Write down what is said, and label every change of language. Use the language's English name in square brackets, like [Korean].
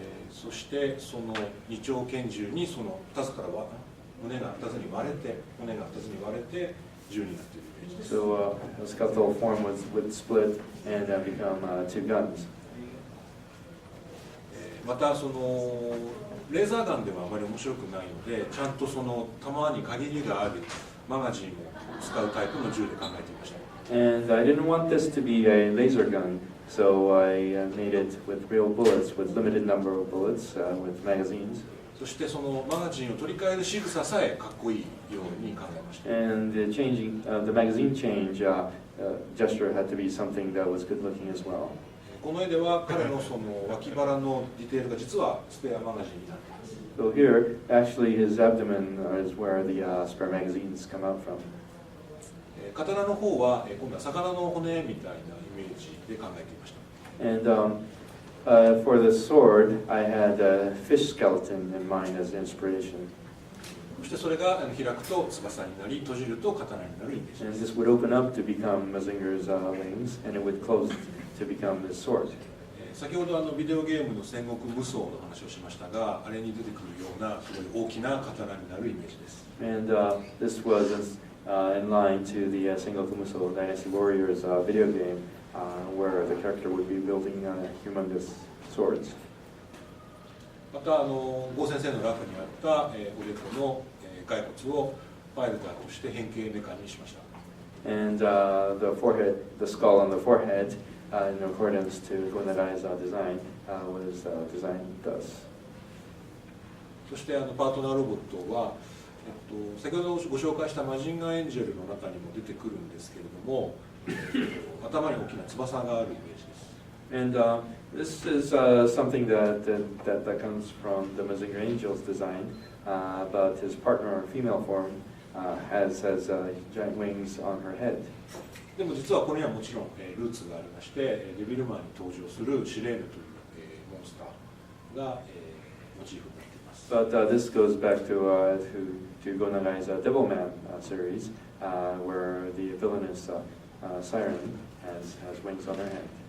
[Japanese] そしてその二丁拳銃にその2つから胸が2つに割れて骨が2つに割れて銃になっているイメージです。 [English] So the skeletal form would split and become two guns. [Japanese] またそのレーザーガンではあまり面白くないので、ちゃんとその弾に限りがあるマガジンを使うタイプの銃で考えていました。 [English] And I didn't want this to be a laser gun, so I made it with real bullets, with limited number of bullets, with magazines. [Japanese] そしてそのマガジンを取り替える仕草さえかっこいいように考えました。 [English] And the magazine change gesture had to be something that was good looking as well. [Japanese] この絵では彼のその脇腹のディテールが実はスペアマガジンになっています。 [English] So here, actually, his abdomen is where the spare magazines come out from. [Japanese] 刀の方は今度は魚の骨みたいなイメージで考えていました。 [English] And for the sword, I had a fish skeleton in mind as inspiration. [Japanese] そしてそれが開くと翼になり、閉じると刀になるイメージ [English] And [Japanese] です。 [English] this would open up to become Mazinger's wings, and it would close to become his sword. [Japanese] 先ほどビデオゲームの戦国無双の話をしましたが、あれに出てくるようなすごい大きな刀になるイメージです。 [English] And this was in line to the Sengoku Musou Dynasty Warriors video game, where the character would be building humongous swords. [Japanese] また郷先生のラフにあったおでこの骸骨をファイルダーとして変形メカにしました。 [English] And the skull on the forehead, in accordance to Go-Nagai's design, was designed thus. [Japanese] そしてパートナーロボットは、先ほどご紹介したマジンガーエンジェルの中にも出てくるんですけれども、頭に大きな翼があるイメージです。 [English] And this is something that comes from the Mazinger Angel's design, but his partner, female form, has giant wings on her head. [Japanese] でも実はこれにはもちろんルーツがありまして、デビルマンに登場するシレーヌというモンスターがモチーフになっています。 [English] But this goes back to Gonagai's Devilman series, where the villainous siren has wings on her head.